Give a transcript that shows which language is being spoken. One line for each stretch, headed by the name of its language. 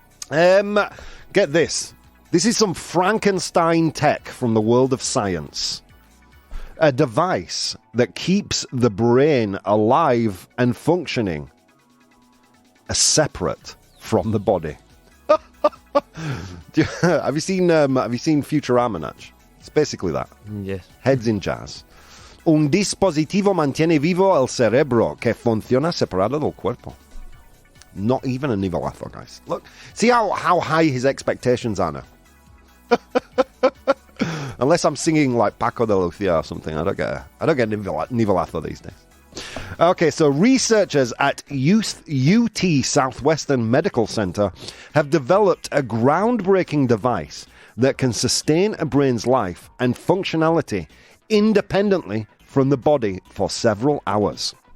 English: Get this. This is some Frankenstein tech from the world of science. A device that keeps the brain alive and functioning separate from the body. Have you seen Futurama, Natch? It's basically that. Yes. Heads in jazz.
Spanish: Un dispositivo mantiene vivo el cerebro que funciona separado del cuerpo.
English: Not even a nivelazo, guys. Look, see how high his expectations are now. Unless I'm singing like Paco de Lucia or something, I don't get nivelazo these days. Okay, so researchers at UT Southwestern Medical Center have developed a groundbreaking device that can sustain a brain's life and functionality independently from the body for several hours.